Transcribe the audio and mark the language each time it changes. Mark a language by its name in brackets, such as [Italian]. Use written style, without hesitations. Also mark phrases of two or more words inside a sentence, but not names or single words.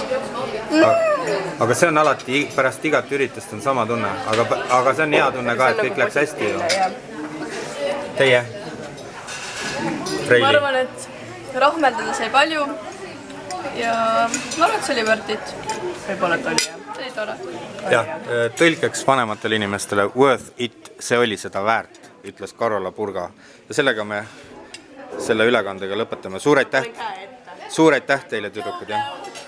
[Estonian] Aga see on alati, pärast igat üritust on sama tunne. Aga see on hea tunne ka, et kõik läks hästi. Teie? Ma arvan, et rahmeldada sai palju ja ma arvan, et see oli [English] worth it. [Estonian] Võib-olla, et oli, jah. See oli tore. Jah, tõlkeks vanematele inimestele [English] worth it, [Estonian] see oli seda väärt, ütles Karola Purga. Ja sellega me selle ülekandega lõpetame. Suur aitäh teile, tüdrukud, jah!